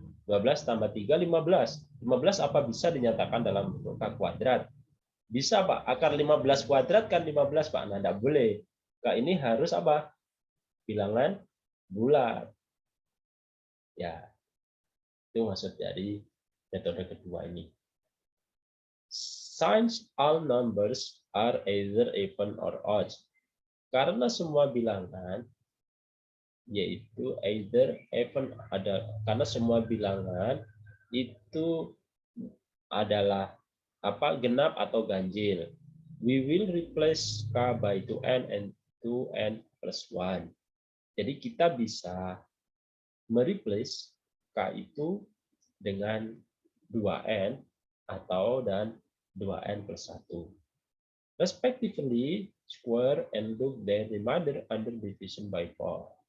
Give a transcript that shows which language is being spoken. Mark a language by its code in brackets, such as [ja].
[id] 12 tambah 3, 15. 15 apa bisa dinyatakan dalam bentuk K kuadrat? Bisa, Pak. Akar 15 kuadrat kan 15, Pak. Nah, tidak boleh. K ini harus apa? Bilangan bulat. Ya, itu maksud dari metode kedua ini. [en] Since all numbers are either even or odd. [id] Karena semua bilangan yaitu [en] either even [id] karena semua bilangan itu adalah genap atau ganjil. [en] We will replace K by 2n and 2n plus 1. [id] Jadi kita bisa mereplace K itu dengan 2n dan 2n plus 1. [en] Respectively, square and log their remainder under division by 4.